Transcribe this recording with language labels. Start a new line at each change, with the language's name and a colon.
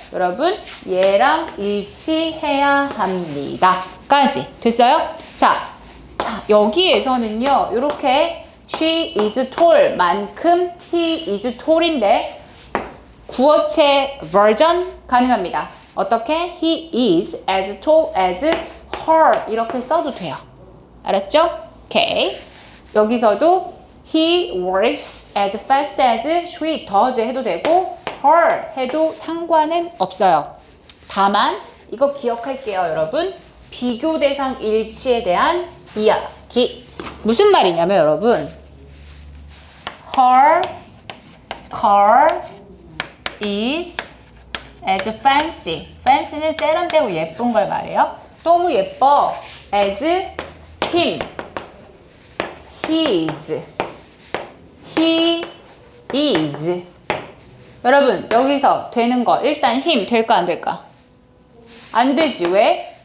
Korean: 여러분 얘랑 일치해야 합니다. 까지. 됐어요? 자, 여기에서는요. 이렇게
English: she is tall
Korean: 만큼
English: he is tall
Korean: 인데 구어체 버전 가능합니다. 어떻게?
English: He is as tall as her
Korean: 이렇게 써도 돼요. 알았죠? 오케이. 여기서도
English: he works as fast as she does
Korean: 해도 되고
English: her
Korean: 해도 상관은 없어요. 다만 이거 기억할게요, 여러분. 비교 대상 일치에 대한 이야기. 무슨 말이냐면 여러분
English: her car is as fancy
Korean: fancy는 세련되고 예쁜 걸 말해요. 너무 예뻐.
English: as him, his, he is.
Korean: 여러분 여기서 되는 거 일단 him 될까 안 될까? 안 되지. 왜?